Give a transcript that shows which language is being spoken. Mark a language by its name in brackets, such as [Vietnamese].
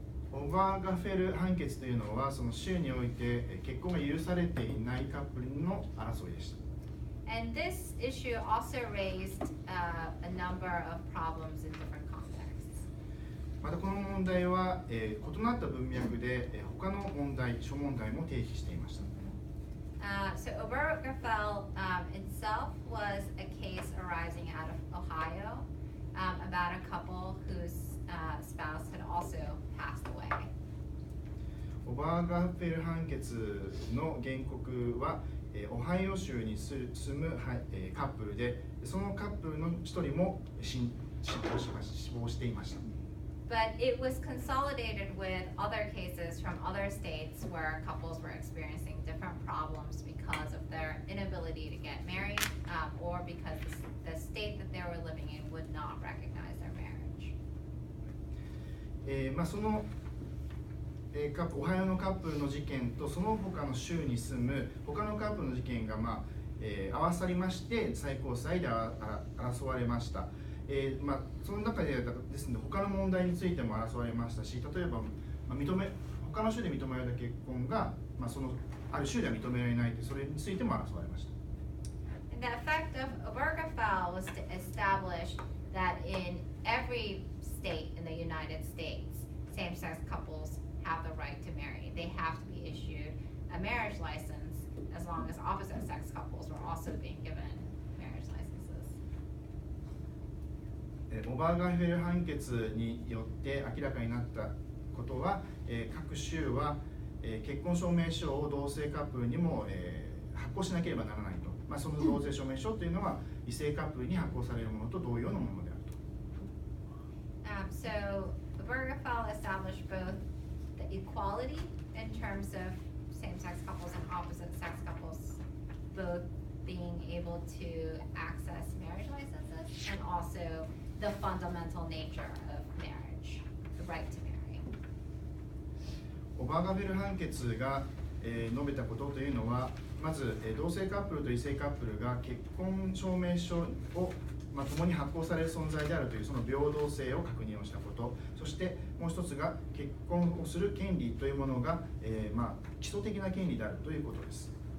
[Japanese] オーバーガフェル判決というのはその州において結婚が許されていないカップルの争いでした。 [English] And this issue also raised a number of problems in different contexts. [Japanese] またこの問題は、異なった文脈で、他の問題、諸問題も提起していました。 [English] So Obergefell itself was a case arising out of Ohio about a couple whose spouse had also passed away. [Japanese] オバーガフェル判決の原告は、オハイオ州に住む、カップルで、そのカップルの一人も死亡していました。 [English] But it was consolidated with other cases from other states where couples were experiencing different problems because of their inability to get married or because the state that they were living in would not recognize their marriage. [Japanese] そのオハイオのカップルの事件とその他の州に住む他のカップルの事件が、合わさりまして最高裁で争われました。その中でですので他の問題についても争われましたし、例えば、他の州で認められた結婚が、そのある州では認められないというそれについても争われました。 [English] And the effect of Obergefell was to establish that in every state in the United States, same-sex couples have the right to marry. They have to be issued a marriage license as long as opposite-sex couples were also being given marriage licenses. [Japanese] オバーガフェル判決によって明らかになったことは、各州は、結婚証明書を同性カップルにも、発行しなければならないと。その同性証明書というのは異性カップルに発行されるものと同様のものであると。 [English] So Obergefell established both the equality in terms of same-sex couples and opposite-sex couples both being able to access marriage licenses and also the fundamental nature of marriage, the right to marry. [Japanese] オバーガフェル判決が、述べたことというのはまず、同性カップルと異性カップルが結婚証明書を、共に発行される存在であるというその平等性を確認をしたこと、そしてもう一つが結婚をする権利というものが、基礎的な権利であるということです。